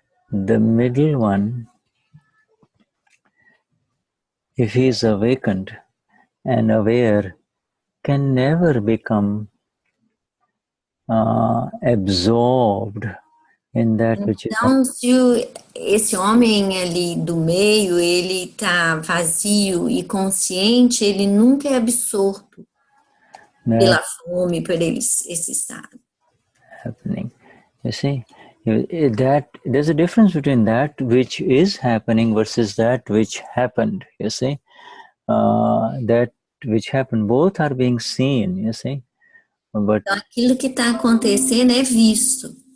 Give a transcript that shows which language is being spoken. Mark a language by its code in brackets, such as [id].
[en] The middle one, if he is awakened and aware, can never become absorbed in that which is. [pt] Então, se esse homem ali do meio, ele está vazio e consciente, ele nunca é absorto pela fome, por esse estado. [en] Happening, you see, that there's a difference between that which is happening versus that which happened. You see, that which happened, both are being seen. You see, but [pt] então, aquilo que está acontecendo é visto.